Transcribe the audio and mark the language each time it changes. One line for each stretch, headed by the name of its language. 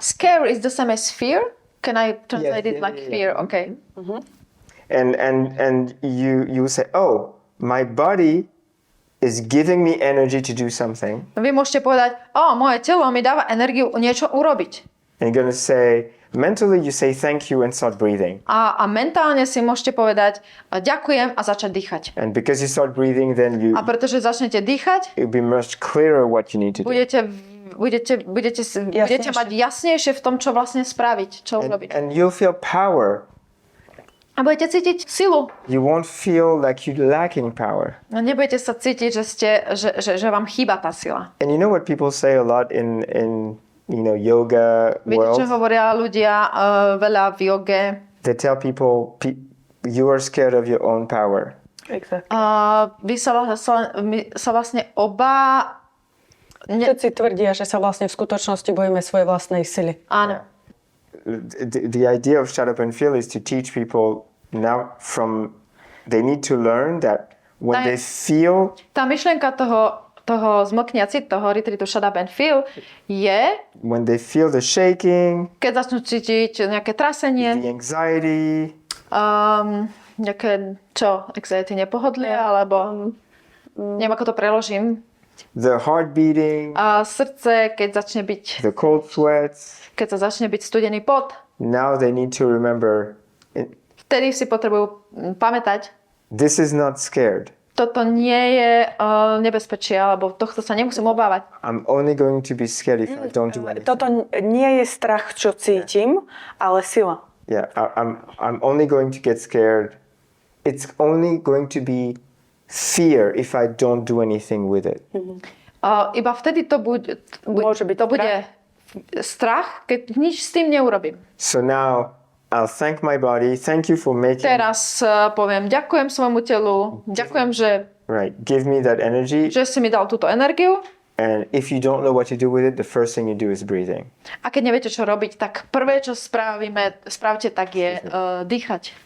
English: Scare is the same as fear. Can I translate it like fear? Yeah. Okay. And you say, oh, my body is giving me energy to do something.
Slovak: Vy môžete povedať, moje telo mi dáva energiu niečo urobiť.
English: And you're going to say, mentally you say thank you and start breathing.
Slovak: A mentálne si môžete povedať, ďakujem a začať dýchať.
English: And because you start breathing, then
Slovak: A pretože začnete dýchať,
English: it'll be much clearer what you need to do.
Slovak: budete mať jasnejšie v tom, čo vlastne spraviť, čo urobiť.
English: And you'll feel power.
Slovak: A budete cítiť silu.
English: You won't feel like you're lacking power.
Slovak: No nebudete sa cítiť, že vám chýba tá sila.
English: And you know what people say a lot in yoga
Slovak: Viete, čo
English: world?
Slovak: hovoria ľudia veľa v joge?
English: They tell people you are scared of your own power. Exactly.
Slovak: Vy sa vlastne oba... Všetci tvrdia, že sa vlastne v skutočnosti bojíme svojej vlastnej sily. Áno.
English: The idea of shut up and feel is to teach people now they need to learn that when they feel...
Slovak: Tá myšlienka toho zmlknia cit, toho retreatu shut up and feel je...
English: When they feel the shaking,
Slovak: keď začnú cítiť nejaké trasenie,
English: the anxiety,
Slovak: nejaké, anxiety, nepohodlie, alebo neviem, ako to preložím.
English: the heart beating,
Slovak: Srdce, keď začne byť,
English: the cold sweats,
Slovak: keď sa začne byť studený pot,
English: now they need to remember
Slovak: vtedy si potrebujú pamätať,
English: this is not scared.
Slovak: toto nie je nebezpečie, alebo tohto sa nemusím obávať.
English: I'm only going to be scared if I don't do anything.
Slovak: Toto nie je strach, čo cítim, ale sila.
English: Yeah, I'm only going to get scared. It's only going to be fear if I don't do anything with it.
Slovak: Iba vtedy to bude strach, keď nič s tým neurobím.
English: So now I'll thank my body. Thank you for making.
Slovak: Teraz poviem, ďakujem svojmu telu, ďakujem,
English: Give me that energy.
Slovak: že si mi dal túto energiu.
English: And if you don't know what to do with it, the first thing you do is breathing.
Slovak: A keď neviete, čo robiť, tak prvé, čo spravte, tak je dýchať.